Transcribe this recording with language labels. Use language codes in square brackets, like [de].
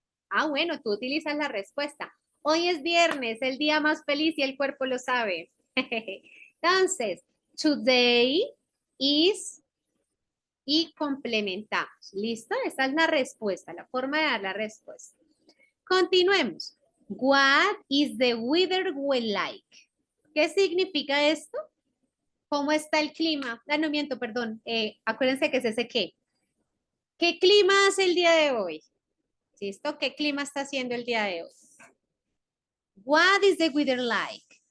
[es] Ah, bueno, tú utilizas la respuesta. Hoy es viernes, el día más feliz y el cuerpo lo sabe. Entonces, [en] today is [es] y complementamos. ¿Listo? Esa es la respuesta, la forma de dar la respuesta. Continuemos. [en] What is the weather we like? [es] ¿Qué significa esto? ¿Cómo está el clima? Ah, no miento, perdón. Acuérdense que es ese qué. ¿Qué clima hace el día de hoy? ¿Listo? ¿Qué clima está haciendo el día de hoy? [en] What is the weather like?